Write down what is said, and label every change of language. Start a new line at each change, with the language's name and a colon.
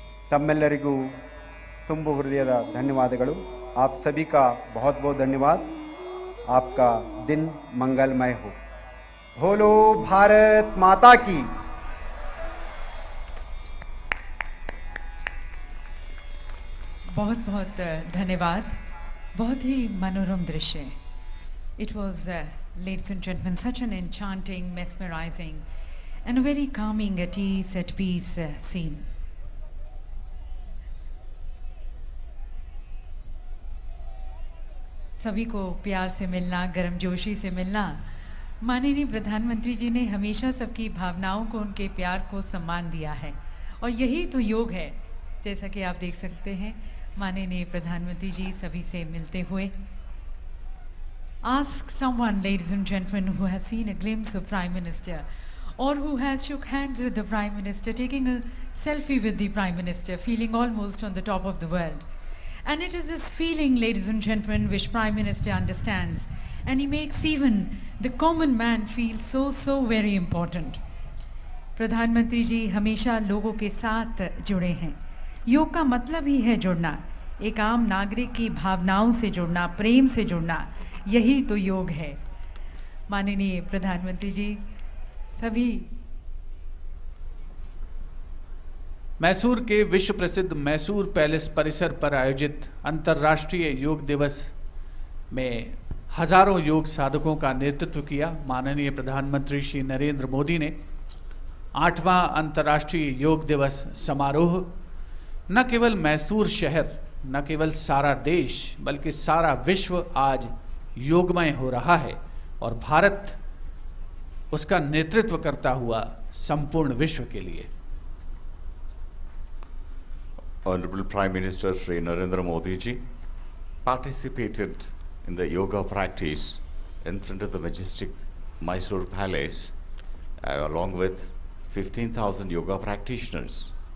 Kannada: तम्मेल्लरिगू ತುಂಬ ಹೃದಯದ ಧನ್ಯವಾದಗಳು।
Hindi: आप सभी का बहुत बहुत धन्यवाद। आपका दिन मंगलमय हो। बोलो भारत माता की। बहुत बहुत धन्यवाद। बहुत ही मनोरम दृश्य।
English: It was, ladies and gentlemen, such an enchanting, mesmerizing and a very calming, at ease, at peace scene.
Hindi: सभी को प्यार से मिलना, गर्मजोशी से मिलना। माननीय प्रधानमंत्री जी ने हमेशा सबकी भावनाओं को, उनके प्यार को सम्मान दिया है और यही तो योग है। जैसा कि आप देख सकते हैं माननीय प्रधानमंत्री जी सभी से मिलते हुए।
English: Ask someone, ladies and gentlemen, who has seen a glimpse of Prime Minister or who has shook hands with the Prime Minister, taking a selfie with the Prime Minister, feeling almost on the top of the world. And it is this feeling, ladies and gentlemen, which Prime Minister understands, and he makes even the common man feel so very important.
Hindi: प्रधानमंत्री जी हमेशा लोगों के साथ जुड़े हैं। योग का मतलब ही है जुड़ना, एक आम नागरिक की भावनाओं से जुड़ना, प्रेम से जुड़ना, यही तो योग है। माननीय प्रधानमंत्री जी सभी मैसूर के विश्व प्रसिद्ध मैसूर पैलेस परिसर पर आयोजित अंतर्राष्ट्रीय योग दिवस में हजारों योग साधकों का नेतृत्व किया माननीय प्रधानमंत्री श्री नरेंद्र मोदी ने। 8वां अंतर्राष्ट्रीय योग दिवस समारोह न केवल मैसूर शहर, न केवल सारा देश, बल्कि सारा विश्व आज योगमय हो रहा है और भारत उसका नेतृत्व करता हुआ संपूर्ण विश्व के लिए।
English: Honorable Prime Minister Shri Narendra Modi ji participated in the yoga practice in front of the majestic Mysore Palace along with 15,000 yoga practitioners.